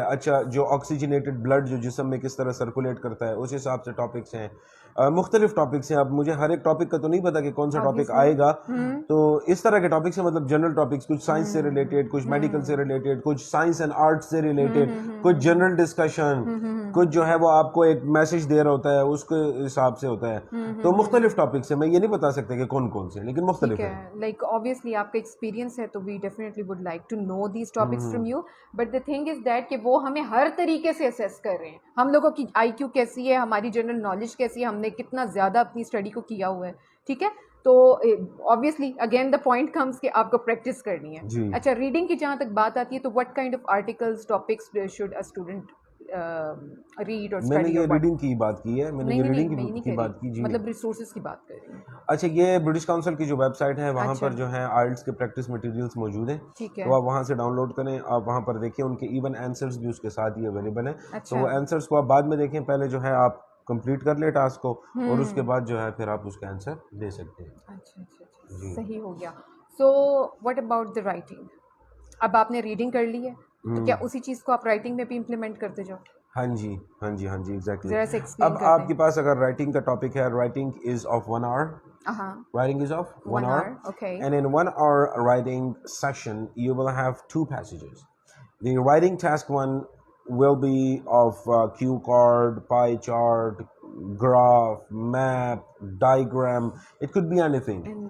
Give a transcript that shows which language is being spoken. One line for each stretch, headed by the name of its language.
Urdu: اچھا, جو oxygenated blood جو جسم میں کس طرح سرکولیٹ کرتا ہے اس حساب سے ٹاپکس ہیں, مختلف ٹاپکس ہیں. اب مجھے ہر ایک ٹاپک کا تو نہیں پتا کہ کون سا ٹاپک آئے گا, تو اس طرح کے ٹاپکس ہیں, مطلب جنرل ٹاپکس, کچھ سائنس سے ریلیٹڈ, کچھ میڈیکل سے ریلیٹڈ, کچھ سائنس اینڈ آرٹ سے ریلیٹڈ, کچھ جنرل ڈسکشن, کچھ جو ہے وہ آپ کو ایک میسج دے رہا ہوتا ہے اس کے حساب سے ہوتا ہے. تو مختلف ٹاپکس ہیں, میں یہ نہیں بتا سکتا کہ کون کون سے ہیں, لیکن مختلف ہیں.
English: like obviously
Urdu: آپ کا ایکسپیرینس ہے تو
English: we definitely would like to know these topics from you, but the thing is that
Urdu: کہ وہ ہمیں ہر طریقے سے اسیس کر رہے ہیں. ہم لوگوں کی آئی کیو کیسی ہے, ہماری جنرل نالج کیسی ہے, ہم نے کتنا زیادہ اپنی اسٹڈی کو کیا ہوا ہے, ٹھیک ہے. تو obviously
English: again the point comes
Urdu: کہ آپ کو پریکٹس کرنی ہے. اچھا, ریڈنگ کی جہاں تک بات آتی ہے تو
English: what kind of articles, topics should a student
Urdu: red اور میں نے اسٹڈی, یہ ریڈنگ کی بات کی ہے, میں نے یہ ریڈنگ کی بات کی. جی, مطلب ریسورسز کی بات کر رہی ہوں. اچھا, یہ برٹش کاؤنسل کی جو ویب سائٹ ہے وہاں پر جو ہے آئلٹس کے پریکٹس مٹیریلس موجود ہیں, تو آپ وہاں سے ڈاؤن لوڈ کریں, آپ وہاں پر دیکھیں, ان کے ایون آنسرس بھی اس کے ساتھ ہی اویلیبل ہیں. تو وہ آنسرس کو آپ بعد میں دیکھیں, پہلے جو ہے آپ کمپلیٹ کر لیں ٹاسک کو, اور اس کے بعد جو ہے پھر آپ اس کا آنسر دے سکتے ہیں. اچھا اچھا, صحیح ہو گیا.
English: So what about the writing?
Urdu: اب آپ نے ریڈنگ کر لی ہے تو کیا اسی چیز کو آپ رائٹنگ میں بھی امپلیمنٹ کرتے جاؤ؟ ہاں جی, ہاں جی, ہاں جی, ایگزیکٹلی. ذرا سے ایکسپلین اب کرتے آپ کے پاس اگر رائٹنگ کا ٹاپک ہے,
English: Writing is of 1 hour. Writing is of 1 hour. Okay. And in 1 hour writing session, you will have 2 passages. The writing task one will be of cue card, pie chart, graph, map, diagram. It could be anything.